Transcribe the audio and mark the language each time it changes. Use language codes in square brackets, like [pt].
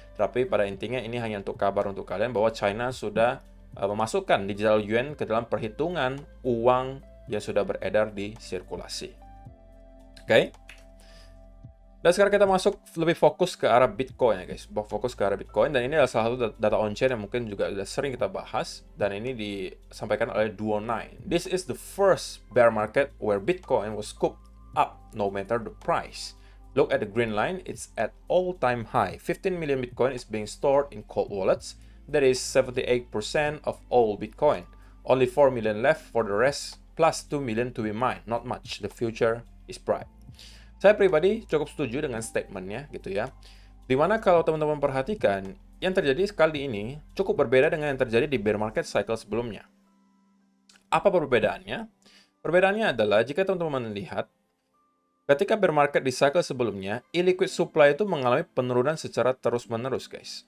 [id] Tapi pada intinya ini hanya untuk kabar untuk kalian bahwa China sudah memasukkan digital yuan ke dalam perhitungan uang yang sudah beredar di sirkulasi. Oke. Dan sekarang kita masuk lebih fokus ke arah Bitcoin ya guys. Fokus ke arah Bitcoin, dan ini adalah salah satu data on-chain yang mungkin juga sudah sering kita bahas, dan ini disampaikan oleh Duo9. [en] This is the first bear market where Bitcoin was scooped up no matter the price. Look at the green line, it's at all-time high. 15 million Bitcoin is being stored in cold wallets. That is 78% of all Bitcoin. Only 4 million left for the rest, plus 2 million to be mined. Not much. The future is bright. [id] Saya pribadi cukup setuju dengan statementnya gitu ya. Dimana kalau teman-teman perhatikan, yang terjadi kali ini cukup berbeda dengan yang terjadi di bear market cycle sebelumnya. Apa perbedaannya? Perbedaannya adalah jika teman-teman lihat, ketika bear market di cycle sebelumnya, illiquid supply itu mengalami penurunan secara terus-menerus, guys.